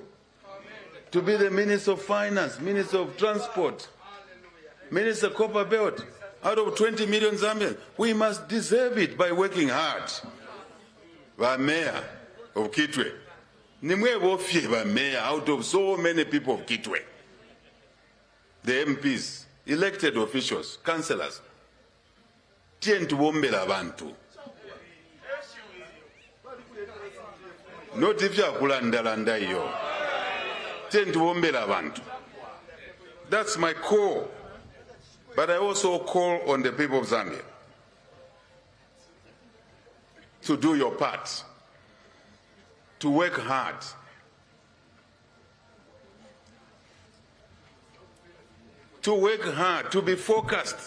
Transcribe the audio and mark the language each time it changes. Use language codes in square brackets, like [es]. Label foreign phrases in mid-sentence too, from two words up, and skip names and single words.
[en] To be the Minister of Finance, Minister of Transport, Minister Copper Belt, out of 20 million Zambians. We must deserve it by working hard. The mayor of Kitwe. The mayor out of so many people of Kitwe. The MPs, elected officials, councillors. [bem] Tientu bombela bantu. [en] Not if you are [bem] kulandalanda yo. Tientu bombela bantu. [en] That's my call. But I also call on the people of Zambia to do your part, to work hard, to work hard, to be focused.